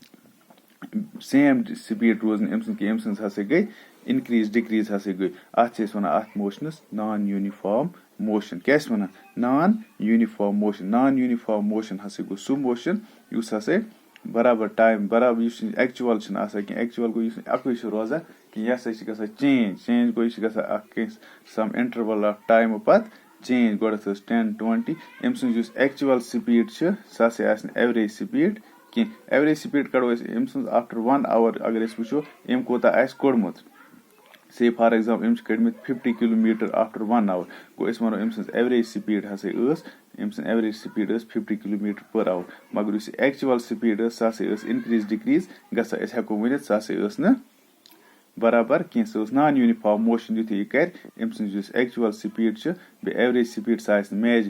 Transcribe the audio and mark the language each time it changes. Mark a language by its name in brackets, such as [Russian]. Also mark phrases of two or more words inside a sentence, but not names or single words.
[English] same speed [Kashmiri] روز نہٕ أمۍ سٕنٛز کینٛہہ أمۍ سٕنٛز ہسا گٔے [English] increase decrease [Kashmiri] ہسا گٔے اتھ چھِ أسۍ ونان اتھ موشنس [English] non uniform motion [Kashmiri] کیاہ چھِ ونان [English] non uniform motion [Kashmiri] ہسا گوٚو سُہ موشن یُس ہسا برابر ٹایم برابر یُس ایکچُول چھُنہٕ آسان کینٛہہ ایکچُول گوٚو یُس اکُے چھُ روزان کینٛہہ یہِ ہسا چھِ گژھان چینج گوٚو یہِ چھِ گژھان اکھ [English] some interval of time [Kashmiri] پتہٕ چینج گۄڈٕنیتھ ٲس 10 20 أمۍ سٕنٛز یُس [English] actual speed [Kashmiri] چھِ سۄ ہسا آسہِ نہٕ [English] average speed [Kashmiri] کینٛہہ [English] average speed [Kashmiri] کڑو أسۍ أمۍ سٕنٛز [English] after 1 hour [Kashmiri] اگر أسۍ وٕچھو أمۍ کوتاہ آسہِ کوٚڑمُت سے [English] for example [Kashmiri] أمۍ چھِ کٔڑمٕتۍ 50 کِلومیٖٹر [English] after 1 hour [Kashmiri] گوٚو أسۍ ونو أمۍ سٕنٛز [English] average speed [Kashmiri] ہسا ٲس أمۍ سٕنٛز [English] average speed [Kashmiri] ٲس 50 [English] kilometer per hour [Kashmiri] مگر یُس یہِ [English] actual speed [Kashmiri] ٲس سۄ ہسا ٲس [English] increase decrease [Kashmiri] گژھان أسۍ ہیٚکو ؤنِتھ سۄ ہسا ٲس نہٕ برابر کینٛہہ سۄ ٲس [English] non uniform motion [Kashmiri] یِتھُے یہِ کرِ أمۍ سٕنٛز یُس [English] actual speed [Kashmiri] چھِ بیٚیہِ [English] average speed [Kashmiri] سۄ آسہِ نہٕ میچ